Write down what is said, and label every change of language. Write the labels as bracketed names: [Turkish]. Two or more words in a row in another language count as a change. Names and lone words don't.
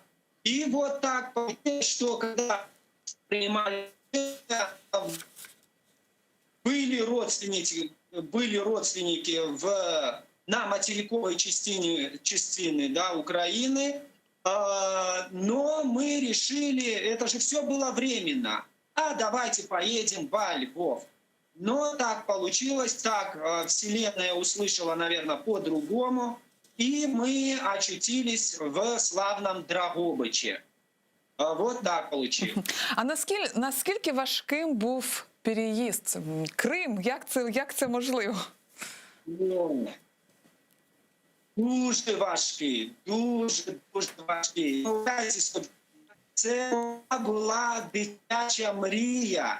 [Russian] И вот так, что когда принимали, были родственники на материковой частине, да, Украины, но мы решили, это же все было временно, давайте поедем во Львов. Но так получилось, так Вселенная услышала, наверное, по-другому, и мы очутились в славном Дрогобичі. Вот так получилось. [Ukrainian] А наскільки важким був переїзд? Крим, як це можливо? Дуже важкий, дуже важкий. Це була дитяча мрія.